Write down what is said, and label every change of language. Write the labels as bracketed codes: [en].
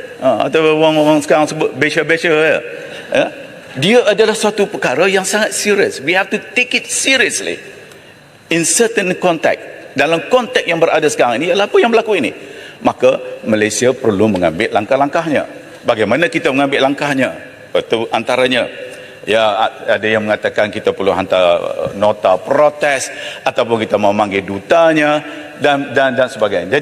[ms] Atau orang-orang sekarang sebut biasa-biasa ya. Dia adalah satu perkara yang sangat serius. [en] We have to take it seriously in certain context. [ms] Dalam konteks yang berada sekarang ini adalah apa yang berlaku ini. Maka Malaysia perlu mengambil langkah-langkahnya. Bagaimana kita mengambil langkahnya? Itu antaranya, ya, ada yang mengatakan kita perlu hantar nota protes ataupun kita mau manggil dutanya dan sebagainya.